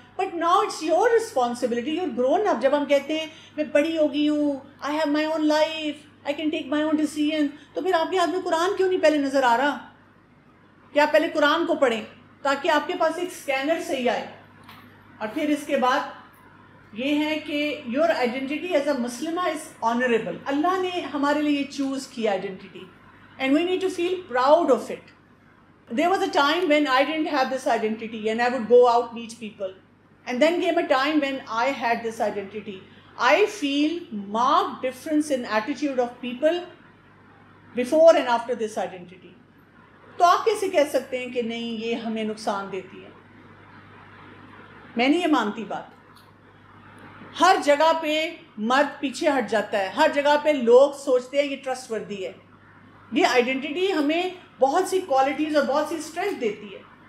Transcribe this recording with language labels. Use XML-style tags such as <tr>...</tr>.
<en>But now it's your responsibility, you grown up.</en> <ur>جب ہم کہتے ہیں میں بڑی ہو گئی ہوں،</ur> <en>I have my own life, I can take my own decision,</en> <ur>تو پھر آپ کے ہاتھ میں قرآن کیوں نہیں پہلے نظر آ رہا کہ آپ پہلے قرآن کو پڑھیں تاکہ آپ کے پاس ایک اسکینر صحیح آئے. اور پھر اس کے بعد یہ ہے کہ</ur> <en>Your identity as a مسلمہ is honourable.</en> <ur>اللہ نے ہمارے لیے یہ چوز کیا identity,</ur> <en>And we need to feel proud of it. There was a time when I didn't have this identity and I would go out meet people. And then came a time when I had this identity. I feel marked difference in attitude of people before and after this identity.</en> <ur>تو آپ کیسے کہہ سکتے ہیں کہ نہیں یہ ہمیں نقصان دیتی ہے؟ میں نہیں یہ مانتی بات. ہر جگہ پہ مرد پیچھے ہٹ جاتا ہے، ہر جگہ پہ لوگ سوچتے ہیں یہ ٹرسٹ وردی ہے. یہ آئیڈینٹی ہمیں بہت سی کوالٹیز اور بہت سی اسٹرینتھ دیتی ہے.</ur>